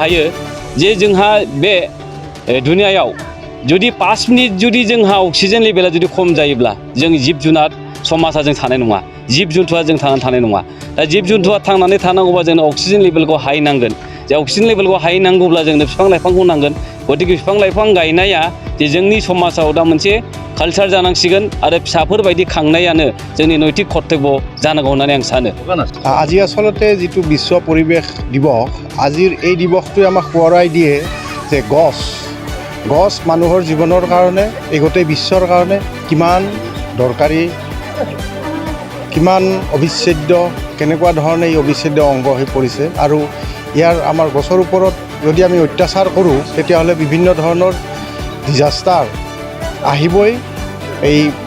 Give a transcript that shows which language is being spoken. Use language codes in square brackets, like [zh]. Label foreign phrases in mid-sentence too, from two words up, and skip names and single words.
[brx] हायो जे जोंहा बे दुनियायाव जुदि 5 मिनिट जुदि जोंहा अक्सिजेन लेभेला जुदि खम जायोब्ला जों जिब जुनार समाजा जों थानाय नङा जिब जुन्थुआ जों थांनानै थानाय नङा दा जिब जुन्थुआ थांनानै थानांगौबा जोंनो अक्सिजेन लेभेलखौ हाइ नांगोन जे अक्सिजेन लेभेलखौ हाइ नांगौब्ला जोंनो बिफां लाइफांखौ नांगोन गतिके बिफां लाइफां गायनाया जे जोंनि समाजाव दा मोनसे कालचार जानांसिगोन आरो फिसाफोरबायदि खांनायानो जोंनि नैतिक कर्तब्य जानांगौ होननानै आं सानो [as] আজি আচলতে যিটো বিশ্ব পৰিৱেশ দিৱস আজিৰ এই দিৱসটোৱে আমাক সোঁৱৰাই দিয়ে যে গছ মানুহৰ জীৱনৰ কাৰণে এই গোটেই বিশ্বৰ কাৰণে কিমান দৰকাৰী কিমান অবিচ্ছেদ্য কেনেকুৱা ধৰণে এই অবিচ্ছেদ্য অংগ হৈ পৰিছে আৰু ইয়াৰ আমাৰ গছৰ ওপৰত যদি আমি অত্যাচাৰ কৰোঁ তেতিয়াহ'লে বিভিন্ন ধৰণৰ ডিজাষ্টাৰ আহিবই এই